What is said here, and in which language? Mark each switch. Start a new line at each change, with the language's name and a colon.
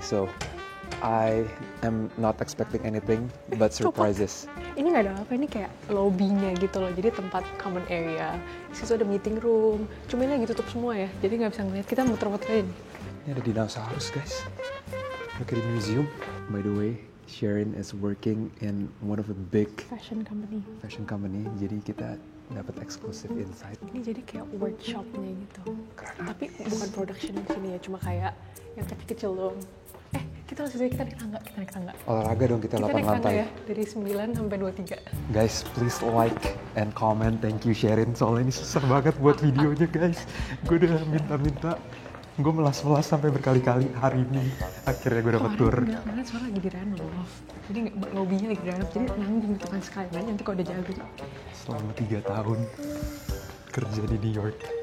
English: So, I am not expecting anything but surprises.
Indonesian: Ini nggak ada apa, ini kayak lobby-nya gitu loh. Jadi tempat common area. Di situ ada meeting room. Cuma ini lagi tutup semua ya. Jadi nggak bisa ngeliat. Kita muter-muterin. Ini ada dinosaurus guys.
English: Look at the museum. By the way, Sherin is working in one of the big Fashion company.
Indonesian: Jadi kita dapat eksklusif insight. Ini jadi kayak workshop-nya gitu. Tapi bukan production di sini ya. Cuma kayak yang kecil-kecil doang. Kita naik tangga. Olahraga dong kita 8 naik tangga lantai. Ya, dari 9 sampai 23.
English: Guys, please like and comment. Thank you Sherin.
Indonesian: Soalnya ini susah banget buat videonya guys. Gue udah minta. Gue melas-melas sampai berkali-kali hari ini. Akhirnya gue dapet tour. Karena soalnya lagi direnov. Jadi lobby-nya lagi direnov. Jadi nanggung gitu kan sekalian. Nanti kalau udah jadi. Selama 3 tahun kerja di New York.